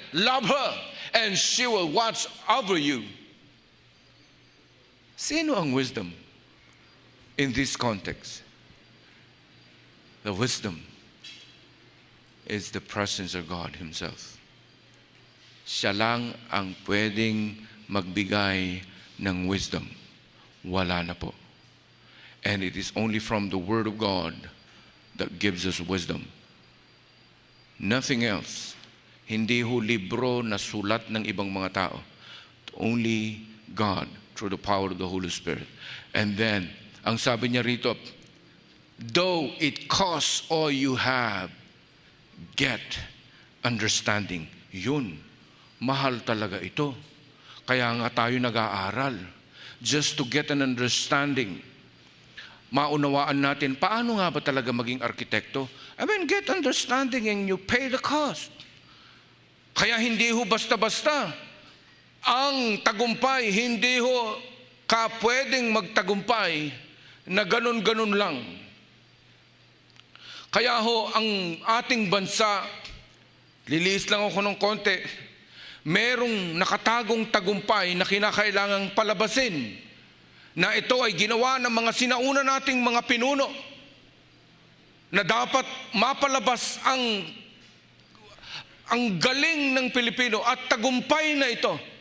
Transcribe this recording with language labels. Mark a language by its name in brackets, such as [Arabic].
[English] Love her, and she will watch over you. [Filipino] Sino ang [English] wisdom in this context? The wisdom is the presence of God Himself. [Filipino] Siya lang ang pwedeng magbigay ng wisdom. Wala na po. [English] And it is only from the Word of God that gives us wisdom. Nothing else. [Filipino] Hindi ho libro na sulat ng ibang mga tao. [English] Only God through the power of the Holy Spirit. And then, [Filipino] ang sabi niya rito, [English] though it costs all you have, get understanding. [Filipino] Yun. Mahal talaga ito. Kaya nga tayo nag-aaral. [English] Just to get an understanding. [Filipino] Maunawaan natin, paano nga ba talaga maging arkitekto? [English] Get understanding and you pay the cost. [Filipino] Kaya hindi ho basta-basta. Ang tagumpay, hindi ho ka pwedeng magtagumpay na ganun-ganun lang. Kaya ho, ang ating bansa, liliis lang ako ng konti, merong nakatagong tagumpay na kinakailangang palabasin, na ito ay ginawa ng mga sinauna nating mga pinuno, na dapat mapalabas ang galing ng Pilipino at tagumpay na ito.